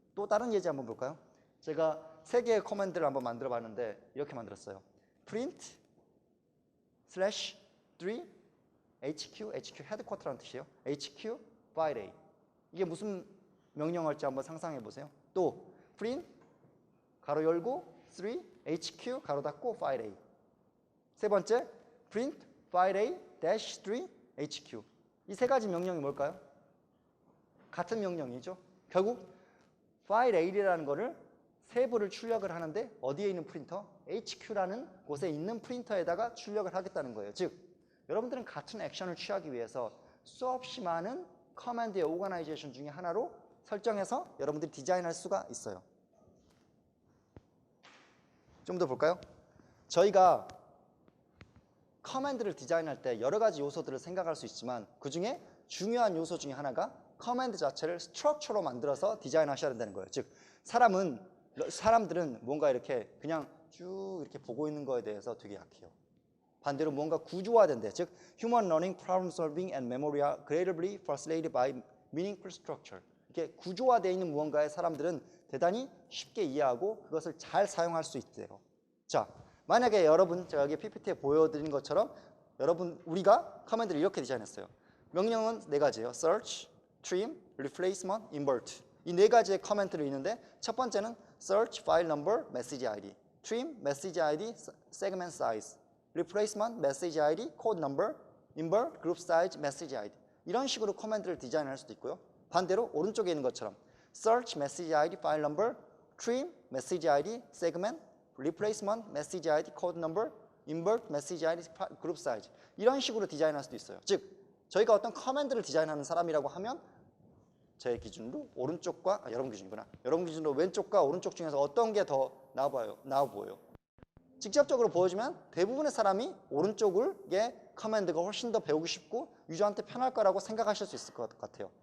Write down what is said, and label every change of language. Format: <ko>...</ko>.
<ko>또 다른 예제 한번 볼까요? 제가 세 개의 커맨드를 한번 만들어 봤는데 이렇게 만들었어요. print /3 HQ 헤드쿼터라는 뜻이에요.</ko> <en>HQ file A.</en> <ko>이게 무슨 명령어일지 한번 상상해 보세요. 또 print 가로 열고 3 HQ 가로 닫고 file A. 세 번째</ko> <en>print file A dash 3 HQ.</en> <ko>이 세 가지 명령이 뭘까요? 같은 명령이죠. 결국 file A라는 거를 세부를 출력을 하는데 어디에 있는 프린터? HQ라는 곳에 있는 프린터에다가 출력을 하겠다는 거예요. 즉 여러분들은 같은 액션을 취하기 위해서 수없이 많은 커맨드의 오거나이제이션 중에 하나로 설정해서 여러분들이 디자인할 수가 있어요. 좀 더 볼까요? 저희가 커맨드를 디자인할 때 여러 가지 요소들을 생각할 수 있지만 그 중에 중요한 요소 중에 하나가 커맨드 자체를 스트럭처로 만들어서 디자인하셔야 된다는 거예요. 즉 사람들은 뭔가 이렇게 그냥 쭉 이렇게 보고 있는 거에 대해서 되게 약해요. 반대로 뭔가 구조화된대. 즉</ko> <en>human learning, problem solving and memory are greatly facilitated by meaningful structure.</en> <ko>이렇게 구조화되어 있는 무언가에 사람들은 대단히 쉽게 이해하고 그것을 잘 사용할 수 있대요. 자, 만약에 여러분 제가 여기 PPT에 보여드린 것처럼 우리가 커맨드를 이렇게 디자인했어요. 명령은 네 가지예요. search, trim, replacement, invert. 이 네 가지의 커맨드를 있는데 첫 번째는 search, file number, message ID, trim, message ID, segment size, replacement, message ID, code number, invert, group size, message ID. 이런 식으로 커맨드를 디자인할 수도 있고요. 반대로 오른쪽에 있는 것처럼 search, message ID, file number, trim, message ID, segment, replacement, message ID, code number, invert, message ID, group size. 이런 식으로 디자인할 수도 있어요. 즉 저희가 어떤 커맨드를 디자인하는 사람이라고 하면 제 기준으로 오른쪽과 여러분 기준이구나. 여러분 기준으로 왼쪽과 오른쪽 중에서 어떤 게 더 나아 보여요? 직접적으로 보여주면 대부분의 사람이 오른쪽의 커맨드가 훨씬 더 배우기 쉽고 유저한테 편할 거라고 생각하실 수 있을 것 같아요.</ko>